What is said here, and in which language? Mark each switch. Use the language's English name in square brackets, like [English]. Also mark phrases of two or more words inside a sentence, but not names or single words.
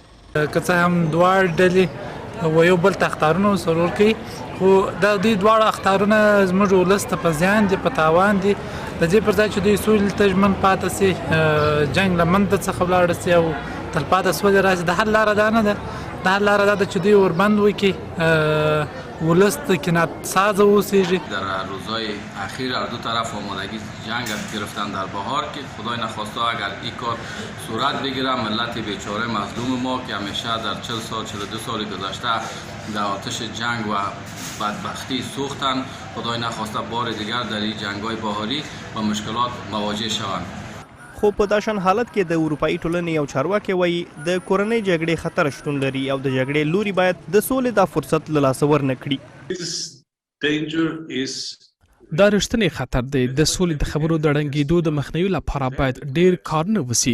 [Pashto] که څه هم دواړه ډلې و یو بل ته اخطارونه وسرور کوي، خو دا دوی دواړه اخطارونه زموږ ولس ته په زیان دي، په تاوان دي. د دې پر ځای چې دوی سولې ته ژمن پاتې سي، جنګ له منځه څخه ولاړه سي او تلپاتې سولې راشي، د حل لاره دا نه ده. د حل لاره دا ده چې دوی وربند وکړي، ولس کنات ساز اوسیږي. [Persian] در روزهای اخیر هر دو طرف آمادگی جنگ گرفتن در بهار که خدای نخواسته اگر این کار صورت بگیره ملت بیچاره مظلوم ما که همیشه در 40 سال 42 سال گذشته در آتش جنگ و بدبختی سوختن، خدای نخواسته بار دیگر در این جنگ‌های بهاری و مشکلات مواجه شوند. [Pashto] خو په داشان حالت کې د اروپایي ټولنې یو چارواکي وایي د کورنۍ جګړې خطر شتون لري او د جګړې لوري باید د سولې دا فرصت له لاسه ورنه کړي. دا رښتینی خطر دی. د سولې د خبرو د ړنګېدو د مخنیوي لپاره باید ډیر کارونه وسي.